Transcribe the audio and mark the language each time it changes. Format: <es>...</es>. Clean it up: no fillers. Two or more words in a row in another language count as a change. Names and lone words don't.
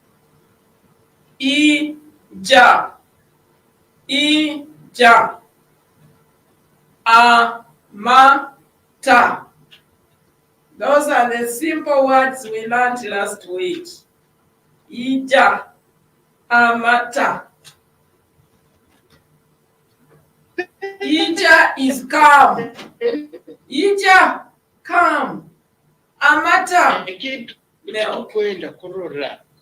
<nyo>Ija. Ija. Amata.</nyo> <en>Those are the simple words we learned last week.</en> <nyo>Ija. Amata.</nyo> <en>Ija is calm. Ija, calm. Amata, milk.</en> <nyo>Kwenda kurora.</nyo>